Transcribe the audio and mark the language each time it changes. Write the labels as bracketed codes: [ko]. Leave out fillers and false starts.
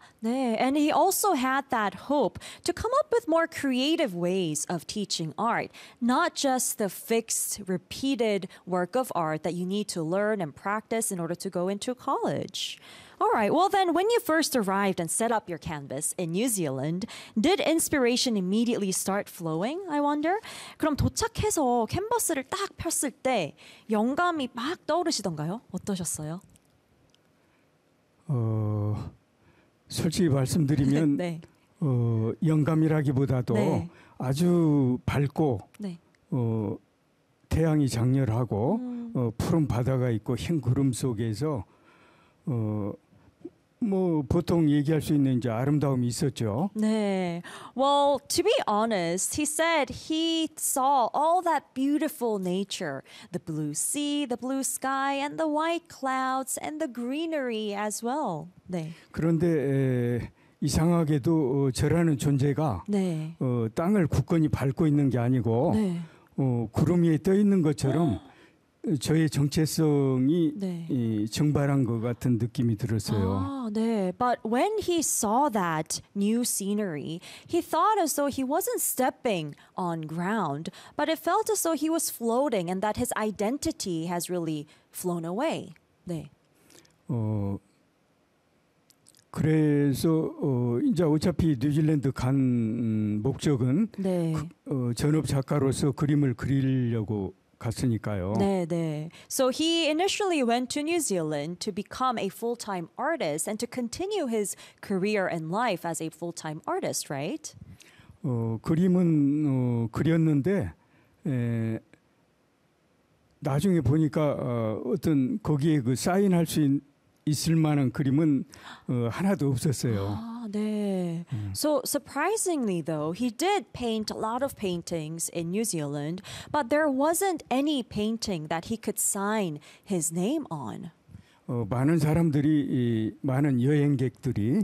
[ko] 네, [en] and he also had that hope to come up with more creative ways of teaching art, not just the fixed, repeated work of art that you need to learn and practice in order to go into college. All right, well then, when you first arrived and set up your canvas in New Zealand, did inspiration immediately start flowing, I wonder? [ko] 그럼 도착해서 캔버스를 딱 폈을 때 영감이 막 떠오르시던가요? 어떠셨어요? 솔직히 말씀드리면 네. 영감이라기보다도 네. 아주 밝고 네. 태양이 장렬하고 푸른 바다가 있고 흰 구름 속에서 뭐 보통 얘기할 수 있는 이제 아름다움이 있었죠. 네. [en] Well, to be honest, he said he saw all that beautiful nature, the blue sea, the blue sky, and the white clouds and the greenery as well. [ko] 네. 그런데 이상하게도 저라는 존재가 네. 땅을 굳건히 밟고 있는 게 아니고 네. 구름 위에 떠 있는 것처럼 저의 정체성이 네. 증발한 것 같은 느낌이 들었어요. 아, 네. [en] But when he saw that new scenery, he thought as though he wasn't stepping on ground, but it felt as though he was floating and that his identity has really flown away. [ko] 네. 그래서 이제 어차피 뉴질랜드 간 목적은 네. 전업 작가로서 그림을 그리려고 갔으니까요. 네, 네. [en] So he initially went to New Zealand to become a full-time artist and to continue his career and life as a full-time artist, right? [ko] 그림은 그렸는데 나중에 보니까 어떤 거기에 그 사인할 수 있는 있을 만한 그림은 하나도 없었어요. 아, 네. [en] So surprisingly though, he did paint a lot of paintings in New Zealand, but there wasn't any painting that he could sign his name on. [ko] 많은 사람들이 많은 여행객들이